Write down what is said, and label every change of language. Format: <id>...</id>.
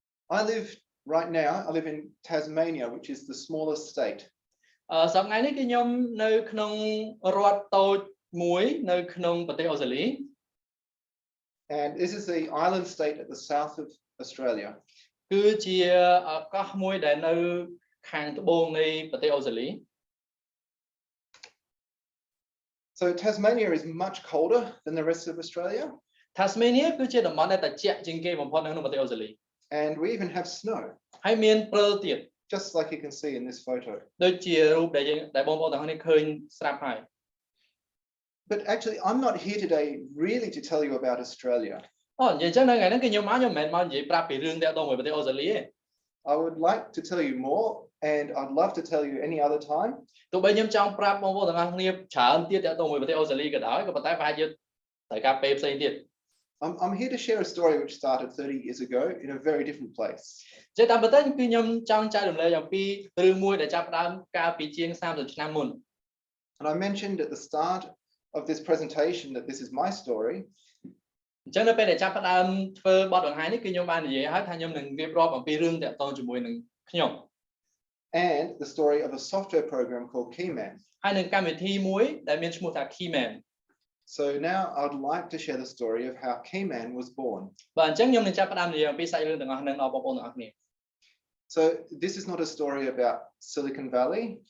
<en>I live right now, I live in Tasmania, which is the smallest state.</en> <km>សប្តាហ៍ថ្ងៃនេះគឺខ្ញុំនៅក្នុងរដ្ឋតូចមួយនៅក្នុងប្រទេសអូស្ត្រាលី</km> <en>And this is the island state at the south of Australia.</en> <km>គឺជាកោះមួយដែលនៅខាងត្បូងនៃប្រទេសអូស្ត្រាលី</km> <en>So Tasmania is much colder than the rest of Australia.</en> <km>Tasmania គឺជាតំបន់ដែលត្រជាក់ជាងគេបំផុតនៅក្នុងប្រទេសអូស្ត្រាលី</km> <en>And we even have snow.</en> <km>ហើយមានព្រិលទៀត</km> <en>Just like you can see in this photo.</en> <km>ដូចជារូបដែលបងប្អូនទាំងអស់គ្នាឃើញស្រាប់ហើយ</km> <en>But actually, I'm not here today really to tell you about Australia.</en> <km>អូនិយាយអញ្ចឹងនៅថ្ងៃហ្នឹងគឺខ្ញុំមិនមែនមកនិយាយប្រាប់ពីរឿងតាក់ទងមួយប្រទេសអូស្ត្រាលីទេ</km> <en>I would like to tell you more, and I'd love to tell you any other time.</en> <km>ទោះបីខ្ញុំចង់ប្រាប់បងប្អូនទាំងអស់គ្នាច្រើនទៀតតាក់ទងមួយប្រទេសអូស្ត្រាលីក៏ដោយក៏ប៉ុន្តែប្រហែលជាត្រូវការពេលផ្សេងទៀត</km> <en>I'm here to share a story which started 30 years ago in a very different place.</en> <km>ជាតាមពិតគឺខ្ញុំចង់ចែករំលែកអំពីរឿងមួយដែលចាប់ផ្ដើមកាលពីជាង30ឆ្នាំមុន</km> <en>And I mentioned at the start of this presentation that this is my story.</en> <km>អញ្ចឹងនៅពេលដែលចាប់ផ្ដើមធ្វើបទបង្ហាញនេះគឺខ្ញុំបាននិយាយហើយថាខ្ញុំនឹងរៀបរាប់អំពីរឿងតាក់ទងជាមួយនឹងខ្ញុំ</km> <en>And the story of a software program called Keyman.</en> <km>ហើយនឹងកម្មវិធីមួយដែលមានឈ្មោះថា Keyman.</km> <en>So now I'd like to share the story of how Keyman was born.</en> <km>បាទអញ្ចឹងខ្ញុំនឹងចាប់ផ្ដើមនិយាយអំពីសាច់រឿងទាំងអស់ហ្នឹងដល់បងប្អូនទាំងអស់គ្នា</km> <en>So this is not a story about Silicon Valley.</en>